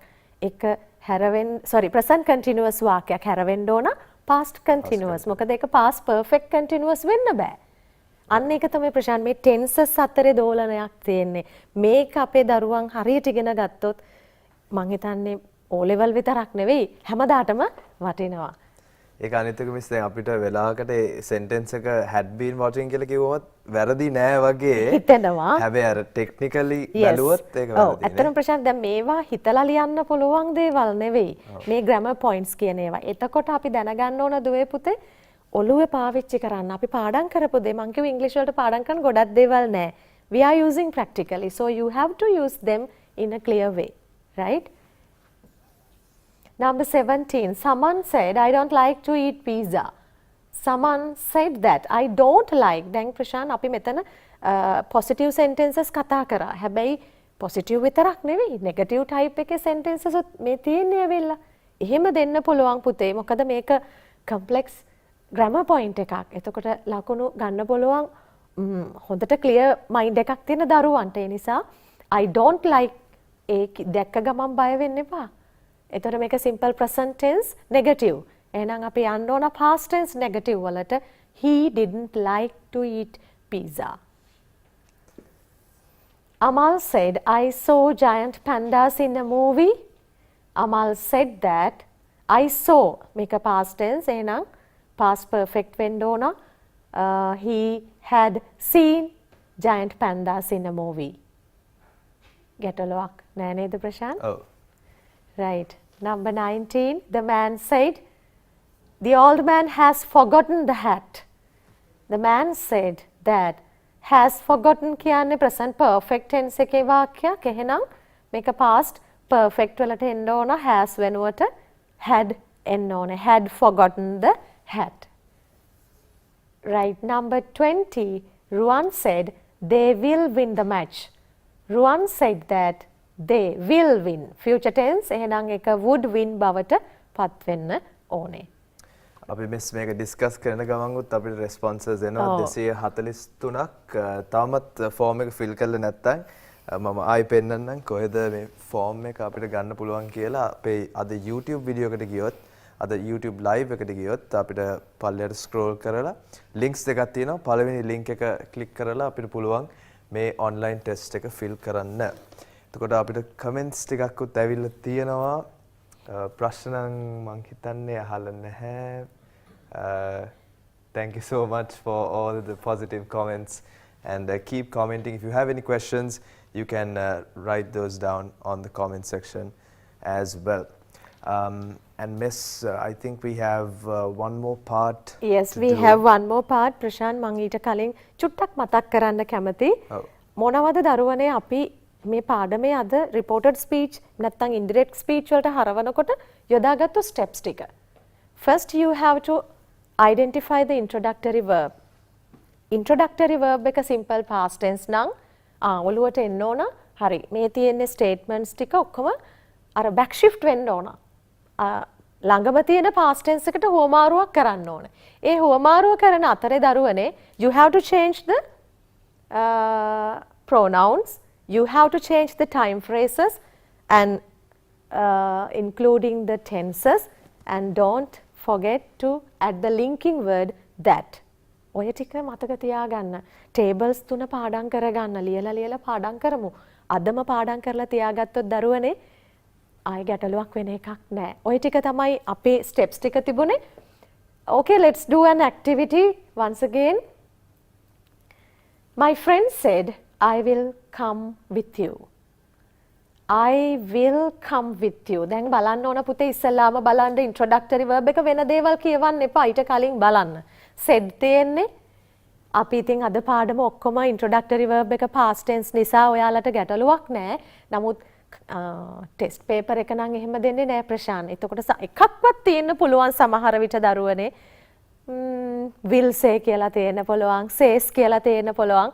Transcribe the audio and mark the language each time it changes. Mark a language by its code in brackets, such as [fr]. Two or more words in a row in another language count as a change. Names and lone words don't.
[si] ඒක [en] present continuous [si] වාක්‍යයක් හැරවෙන්න ඕන [en] past continuous. [si] මොකද ඒක [en] past perfect continuous [si] වෙන්න බෑ. අන්න ඒක තමයි ප්‍රශාන් මේ tenses අතරේ දෝලනයක් තියෙන්නේ. මේක අපේ දරුවන් හරියට ඉගෙන ගත්තොත් මං හිතන්නේ O level විතරක් නෙවෙයි හැමදාටම වටිනවා. ඒක අනිත් එක මිස් දැන් අපිට වෙලාවකට sentence එක [en] had been watching [si] කියලා කිව්වොත් වැරදි නෑ වගේ හිතෙනවා. හැබැයි අර technically බැලුවොත් ඒක වැරදි නේ. ඇත්තටම ප්‍රශාන්ත දැන් මේවා හිතලා ලියන්න පුළුවන් දේවල් නෙවෙයි. මේ [en] grammar points [si] කියන ඒවා. එතකොට අපි දැනගන්න ඕන දුවේ පුතේ ඔළුවේ පාවිච්චි කරන්න. අපි පාඩම් කරපු දේ මං කිව්ව ඉංග්‍රීසි වලට පාඩම් කරන ගොඩක් දේවල් නෑ. [en] We are using practically. So you have to use them in a clear way. Right? Number 17. Someone said, I don't like to eat pizza. Someone said that. I don't like. [si] දැන් ප්‍රශාන් අපි මෙතන [en] positive sentences [si] කතා කරා. හැබැයි positive විතරක් නෙවෙයි. [en] negative type [si] එකේ sentences මේ තියෙන්නේ ඇවිල්ලා. එහෙම දෙන්න පුළුවන් පුතේ. මොකද මේක [en] complex grammar point [si] එකක්. එතකොට ලකුණු ගන්න පුළුවන් හොඳට [en] clear mind [si] එකක් තියෙන දරුවන්ට. ඒ නිසා [en] I don't like [si] ඒ දැක්ක ගමන් බය වෙන්න එපා. එතකොට මේක [en] simple present tense negative. [si] එහෙනම් අපි යන්න ඕන [en] past tense negative [si] වලට. [en] He didn't like to eat pizza. Amal said, I saw giant pandas in a movie. Amal said that I saw, make a past tense, [si] එහෙනම් past perfect වෙන්න ඕන. [en] He had seen giant pandas in a movie. [si] ගැටලුවක් නෑ නේද ප්‍රශාන්ත්? ඔව්. [en] Right. Number 19, the man said, the old man has forgotten the hat. The man said that has forgotten කියන්නේ present perfect tense [si] එකේ වාක්‍යයක්. එහෙනම් මේක [en] past perfect [si] වලට එන්න ඕන has වෙනුවට had එන්න ඕනේ. [en] Had forgotten the hat. Right. Number 20, Ruan said they will win the match. Ruan said that they will win. Future tense [si] එහෙනම් ඒක [en] would win [si] බවට පත් වෙන්න ඕනේ. අපි මේක ඩිස්කස් කරන ගමන්ගුත් අපිට රෙස්පොන්සර්ස් එනවා 243ක්. තාමත් ෆෝම් එක ෆිල් කරලා නැත්නම් මම ආයි පෙන්නන්නම් කොහෙද මේ ෆෝම් එක අපිට ගන්න පුළුවන් කියලා. අපේ අද YouTube වීඩියෝ එකට ගියොත් අද YouTube live එකට ගියොත් අපිට පල්ලයට ස්ක්‍රෝල් කරලා links දෙකක් තියෙනවා. පළවෙනි link එක ක්ලික් කරලා අපිට පුළුවන් මේ [en] online test [si] එක fill කරන්න. එතකොට අපිට comments ටිකක්වත් ඇවිල්ලා තියෙනවා. ප්‍රශ්න මං හිතන්නේ අහලා නැහැ. [en] Thank you so much for all the positive comments and keep commenting. If you have any questions, you can write those down on the comment section as well. And Miss, I think we have one more part. Yes, we have one more part. [si] ප්‍රශාන්ත් මං ඊට කලින් චුට්ටක් මතක් කරන්න කැමති. මොනවද දරුවනේ අපි මේ පාඩමේ අද [en] reported speech [si] නැත්නම් [en] indirect speech [si] වලට හරවනකොට යොදාගත්තු steps ටික. [en] First you have to identify the introductory verb. Introductory verb [si] එක [en] simple past tense [si] නම් ඔළුවට එන්න ඕන. හරි. මේ තියෙන statements ටික ඔක්කොම අර [en] back shift [si] වෙන්න ඕන. ළඟම තියෙන [en] past tense [si] එකට හුවමාරුවක් කරන්න ඕන. ඒ හුවමාරුව කරන අතරේ දරුවනේ [en] you have to change the pronouns, you have to change the time phrases and including the tenses, and don't forget to add the linking word that. [si] ඔය ටික මතක තියාගන්න. tables 3 පාඩම් කරගන්න. ලියලා පාඩම් කරමු. අදම පාඩම් කරලා තියාගත්තොත් දරුවනේ ආයෙ ගැටලුවක් වෙන එකක් නෑ. ඔය ටික තමයි අපේ steps ටික තිබුණේ. [en] Okay, let's do an activity once again. My friend said, I will come with you. I will come with you. [si] දැන් බලන්න ඕන පුතේ ඉස්සෙල්ලාම බලන්න [en] introductory verb [si] එක වෙන දේවල් කියවන්න එපා. ඊට කලින් බලන්න. said තියෙන්නේ අපි ඉතින් අද පාඩම ඔක්කොම [en] introductory verb [si] එක [en] past tense [si] නිසා ඔයාලට ගැටලුවක් නෑ. නමුත් [en] test paper [si] එක නම් එහෙම දෙන්නේ නෑ ප්‍රශාන්ත්. එතකොට එකක්වත් තියෙන්න පුළුවන් සමහර විට දරුවනේ [en] will say [si] කියලා තියෙන්න පුළුවන්, says කියලා තියෙන්න පුළුවන්.